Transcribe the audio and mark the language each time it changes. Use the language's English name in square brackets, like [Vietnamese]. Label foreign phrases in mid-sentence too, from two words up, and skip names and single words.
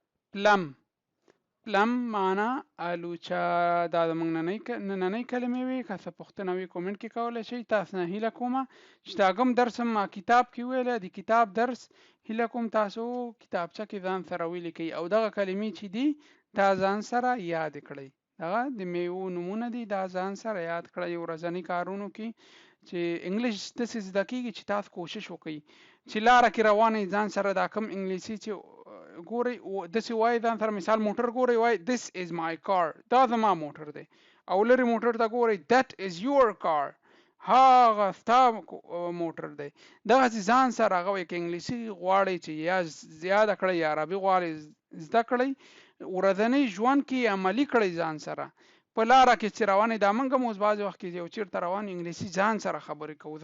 [Pashto] plum معنا الوچه دا موږ نننۍ کلمې وي که څه پوښتنه وي کومنټ کې کولای شئ تاسو نه هیله کوم چې دا کوم درس ما کتاب کې ویل دی کتاب درس هیله کوم تاسو کتابچه کې ځان سره ولیکئ او دغه کلمې چې دي دا ځان سره یاد کړئ دغه د میوو نومونه دي دا ځان سره یاد کړئ ورځني کارونو کې چې انګلیش داسې زده کیږي چې تاسو کوشش وکړئ چې لاره کې روانې ځان سره دا کوم انګلیسي چې ګوري داسې وایي ځان سره مثال موټر ګوري وایي [English] this is my car [Pashto] دا زما موټر دی او لري موټر ته ګوري [English] that is your car [Pashto] هغه ستا موټر دی دغسې ځان سره هغه وایي که انګلیسي غواړئ چې یا زیاده کړئ یا عربي غواړئ زده کړئ ورځنی ژوند کې عملي کړئ ځان سره په لاره کې چې روانې دا موږ هم اوس بعض وخت کې یو چېرته روان یو انګلیسي ځان سره خبرې کوو زه